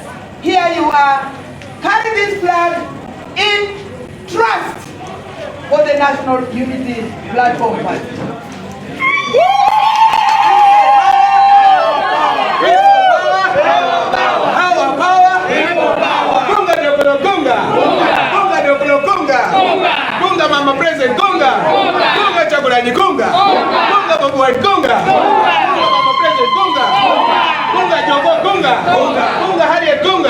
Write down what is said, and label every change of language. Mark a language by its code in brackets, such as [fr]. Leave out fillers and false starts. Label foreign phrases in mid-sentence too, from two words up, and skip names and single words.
[en] Here you are, carry this flag in trust for the National Unity Platform Party. Mama President Konga, Konga Kyagulanyi Konga, Konga Bobo Wine Konga, Konga Mama President Konga. Kunga, Harriet Kunga.